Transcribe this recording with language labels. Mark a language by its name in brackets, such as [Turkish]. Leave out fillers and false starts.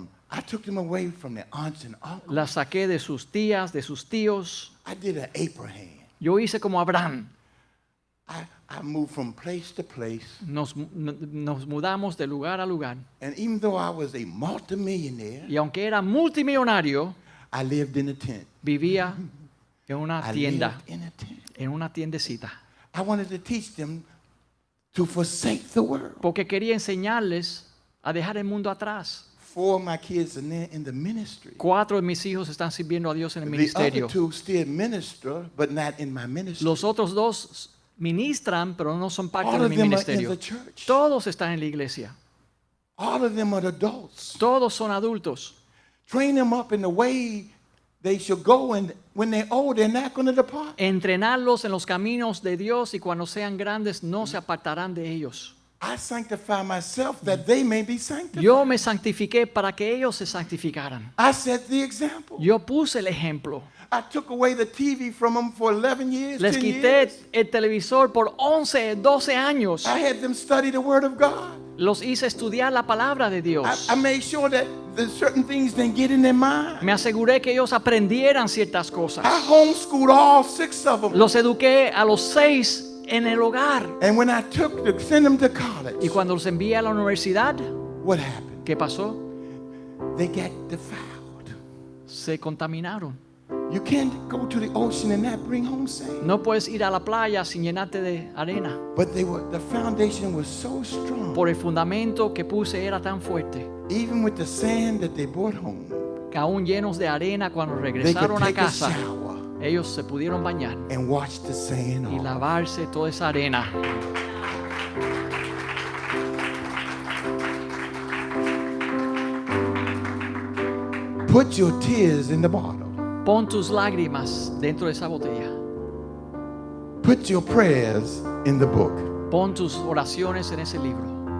[English] I took them away from their aunts and uncles. [Spanish] Las saqué de sus tías, de sus tíos. [English] I did an Abraham. [Spanish] Yo hice como Abraham. [English] I moved from place to place. [Spanish] Nos mudamos de lugar a lugar. [English] And even though I was a multimillionaire, [Spanish] Y aunque era multimillonario, [English] I lived in a tent. [Spanish] vivía en una [English] I [Spanish] tienda, [English] lived in a tent. [Spanish] en una tiendecita. [English] I wanted to teach them to forsake the world. [Spanish] Porque quería enseñarles a dejar el mundo atrás. [English] 4 of my kids are now in the ministry. [Spanish] 4 de mis hijos están sirviendo a Dios en el [English] The [Spanish] ministerio. [English] other 2 still minister, but not in my ministry. [Spanish] Los otros 2 ministran, pero no son parte [English] All [Spanish] de [English] of [Spanish] mi [English] them are in [Spanish] ministerio. [English] the church. [Spanish] Todos están en la iglesia. [English] All of them are adults. [Spanish] Todos son adultos. [English] Train them up in the way they should go, and when they're old, they're not going to depart. [Spanish] Entrenarlos en los caminos de Dios y cuando sean grandes no se apartarán de ellos. [English] I sanctify myself that they may be sanctified. [Spanish] Yo me santifiqué para que ellos se santificaran. [English] I set the example. [Spanish] Yo puse el ejemplo. [English] I took away the TV from them for 11 years, [Spanish] Les [English] 10 [Spanish] quité [English] years. [Spanish] el televisor por 11, 12 años. [English] I had them study the Word of God. [Spanish] Los hice estudiar la palabra de Dios. [English] I made sure that the certain things didn't get in their mind. [Spanish] Me aseguré que ellos aprendieran ciertas cosas. [English] I homeschooled all 6 of them. [Spanish] Los eduqué a los 6 en el hogar. [English] And when I took to send them to college, [Spanish] Y cuando los envié a la universidad, [English] what happened? [Spanish] ¿qué pasó? [English] They got defiled. [Spanish] Se contaminaron. [English] You can't go to the ocean and not bring home sand. [Spanish] No puedes ir a la playa sin llenarte de arena. [English] But the foundation was so strong. [Spanish] Por el fundamento que puse era tan fuerte [English] Even with the sand that they brought home, [Spanish] que aún llenos de arena cuando [English] they could [Spanish] regresaron a [English] take a [Spanish] casa, [English] shower [Spanish] ellos se pudieron bañar [English] and wash the sand [Spanish] y [English] off. [Spanish] lavarse toda esa arena. [English] Put your tears in the bottle. [Spanish] Pon tus lágrimas dentro de esa botella. [English] Put your prayers in the book. [Spanish] Pon tus oraciones en ese libro.